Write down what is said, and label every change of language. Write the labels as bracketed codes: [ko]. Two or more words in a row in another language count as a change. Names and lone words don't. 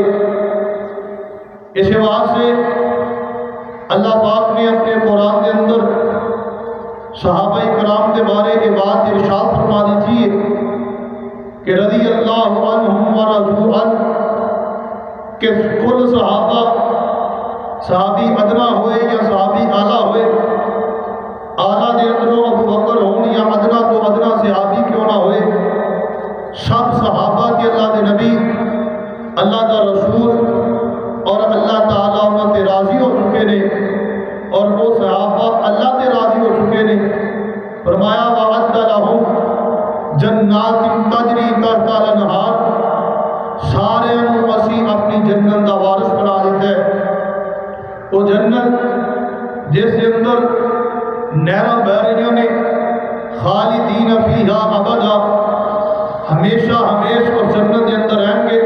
[ur] اس واسطے اللہ پاک نے اپنے قرآن کے اندر صحابہ کرام کے بارے یہ بات ارشاد فرما دی تھی کہ [ar] رضی اللہ عنہم ورضوا عنہ [ur] کہ کل [pa] صحابی ادنا ہوئے یا صحابی اعلیٰ ہوئے، اعلیٰ دے اندروں ابو بکر ہون یا ادنا تو ادنا صحابی کیوں نہ ہوئے، سب صحابہ کے اللہ دے نبی، اللہ دا رسول اور اللہ تعالیٰ انہوں تے راضی ہو چکے نے، اور وہ صحابہ اللہ تے راضی ہو چکے نے۔ [ar] فرمایا وَعَدَّ لَهُمْ جَنَّاتٍ تَجْرِي تَحْتَهَا الْأَنْهَارُ، [pa] سارے انہوں اسی اپنی جنت دا وارث بنا دیتا ہے۔ [ur] وہ جنت جس کے اندر نہراں بہ رہی نے، [ar] خالدین فیہا ابدا، [ur] ہمیشہ ہمیش اور جنت کے اندر رہیں گے۔